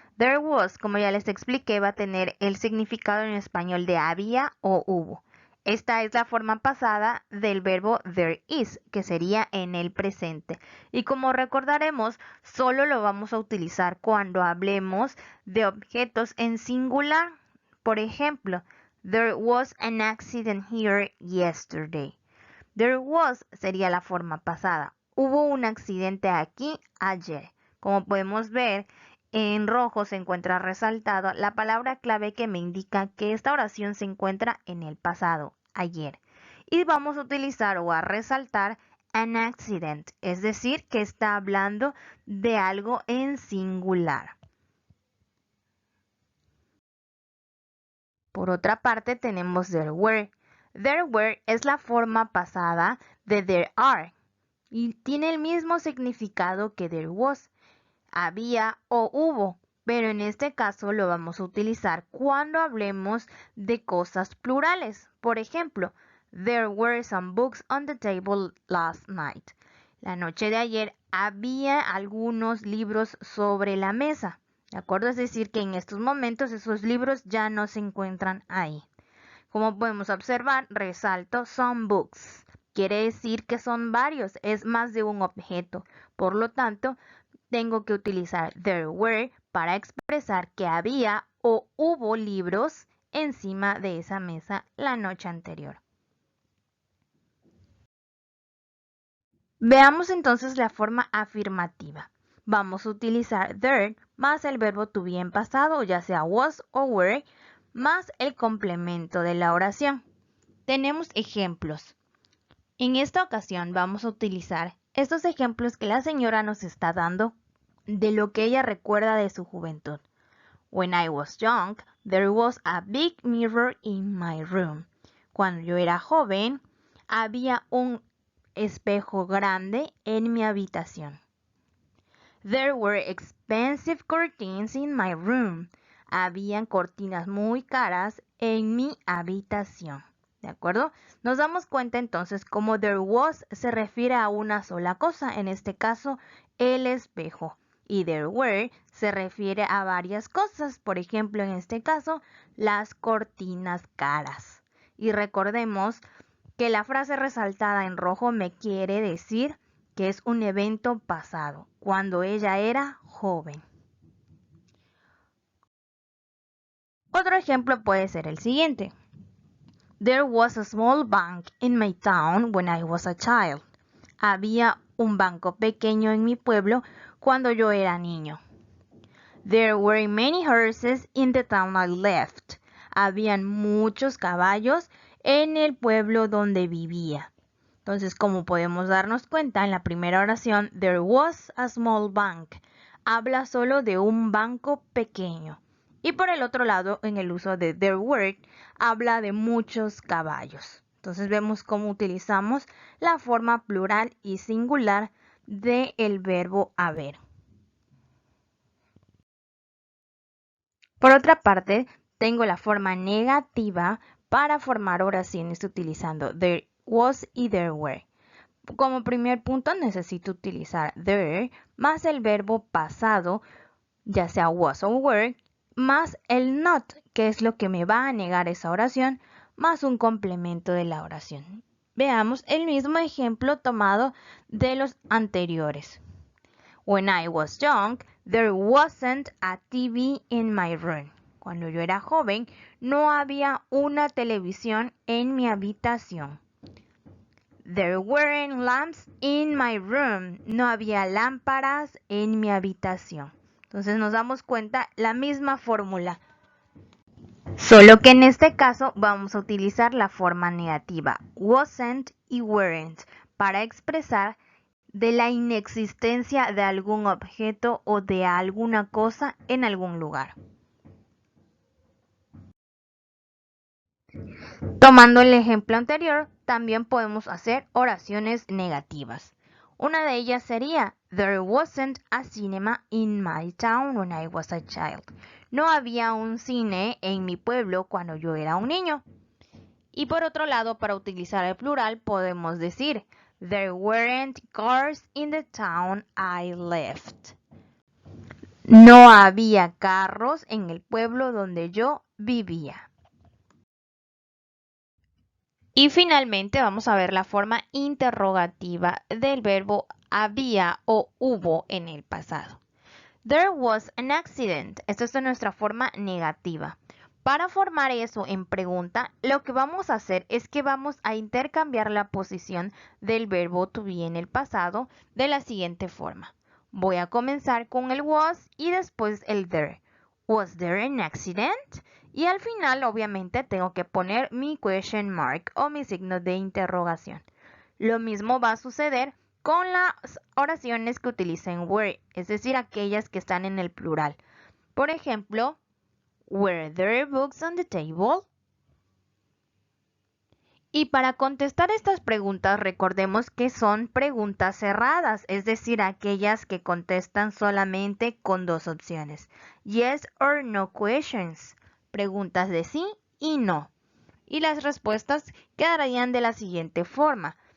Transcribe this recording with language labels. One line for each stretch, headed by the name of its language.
English: There was,
Spanish: como ya les expliqué, va a tener el significado en español de había o hubo. Esta es la forma pasada del verbo
English: there is,
Spanish: que sería en el presente. Y como recordaremos, solo lo vamos a utilizar cuando hablemos de objetos en singular. Por ejemplo,
English: there was an accident here yesterday. There was
Spanish: sería la forma pasada. Hubo un accidente aquí ayer. Como podemos ver, en rojo se encuentra resaltado la palabra clave que me indica que esta oración se encuentra en el pasado, ayer. Y vamos a utilizar o a resaltar
English: an accident,
Spanish: es decir, que está hablando de algo en singular. Por otra parte, tenemos
English: there were. There were
Spanish: es la forma pasada de
English: there are
Spanish: y tiene el mismo significado que
English: there was,
Spanish: había o hubo, pero en este caso lo vamos a utilizar cuando hablemos de cosas plurales. Por ejemplo,
English: there were some books on the table last night.
Spanish: La noche de ayer había algunos libros sobre la mesa. ¿De acuerdo? Es decir, que en estos momentos esos libros ya no se encuentran ahí. Como podemos observar, resalto
English: some books.
Spanish: Quiere decir que son varios, es más de un objeto. Por lo tanto, tengo que utilizar
English: there were
Spanish: para expresar que había o hubo libros encima de esa mesa la noche anterior. Veamos entonces la forma afirmativa. Vamos a utilizar there más el verbo to be en pasado, ya sea was o were, más el complemento de la oración. Tenemos ejemplos. En esta ocasión vamos a utilizar estos ejemplos que la señora nos está dando de lo que ella recuerda de su juventud.
English: When I was young, there was a big mirror in my room.
Spanish: Cuando yo era joven, había un espejo grande en mi habitación.
English: There were expensive curtains in my room.
Spanish: Habían cortinas muy caras en mi habitación. ¿De acuerdo? Nos damos cuenta entonces como
English: there was
Spanish: se refiere a una sola cosa, en este caso el espejo. Y
English: there were
Spanish: se refiere a varias cosas, por ejemplo en este caso las cortinas caras. Y recordemos que la frase resaltada en rojo me quiere decir que es un evento pasado, cuando ella era joven. Otro ejemplo puede ser el siguiente.
English: There was a small bank in my town when I was a child.
Spanish: Había un banco pequeño en mi pueblo cuando yo era niño.
English: There were many horses in the town I left.
Spanish: Habían muchos caballos en el pueblo donde vivía. Entonces, como podemos darnos cuenta, en la primera oración,
English: there was a small bank.
Spanish: Habla solo de un banco pequeño. Y por el otro lado, en el uso de
English: there were,
Spanish: habla de muchos caballos. Entonces vemos cómo utilizamos la forma plural y singular del verbo haber. Por otra parte, tengo la forma negativa para formar oraciones utilizando
English: there was
Spanish: y
English: there were.
Spanish: Como primer punto necesito utilizar there más el verbo pasado, ya sea was o were, más el not, que es lo que me va a negar esa oración, más un complemento de la oración. Veamos el mismo ejemplo tomado de los anteriores.
English: When I was young, there wasn't a TV in my room.
Spanish: Cuando yo era joven, no había una televisión en mi habitación.
English: There weren't lamps in my room.
Spanish: No había lámparas en mi habitación. Entonces nos damos cuenta la misma fórmula. Solo que en este caso vamos a utilizar la forma negativa wasn't y weren't para expresar de la inexistencia de algún objeto o de alguna cosa en algún lugar. Tomando el ejemplo anterior, también podemos hacer oraciones negativas. Una de ellas sería
English: There wasn't a cinema in my town when I was a child.
Spanish: No había un cine en mi pueblo cuando yo era un niño. Y por otro lado, para utilizar el plural, podemos decir
English: There weren't cars in the town I left.
Spanish: No había carros en el pueblo donde yo vivía. Y finalmente vamos a ver la forma interrogativa del verbo había o hubo en el pasado.
English: There was an accident.
Spanish: Esta es nuestra forma negativa. Para formar eso en pregunta, lo que vamos a hacer es que vamos a intercambiar la posición del verbo to be en el pasado de la siguiente forma. Voy a comenzar con el was y después el there.
English: Was there an accident?
Spanish: Y al final, obviamente, tengo que poner mi
English: question mark
Spanish: o mi signo de interrogación. Lo mismo va a suceder con las oraciones que utilicen were, es decir, aquellas que están en el plural. Por ejemplo,
English: were there books on the table?
Spanish: Y para contestar estas preguntas, recordemos que son preguntas cerradas, es decir, aquellas que contestan solamente con dos opciones.
English: Yes or no questions.
Spanish: Preguntas de sí y no. Y las respuestas quedarían de la siguiente forma.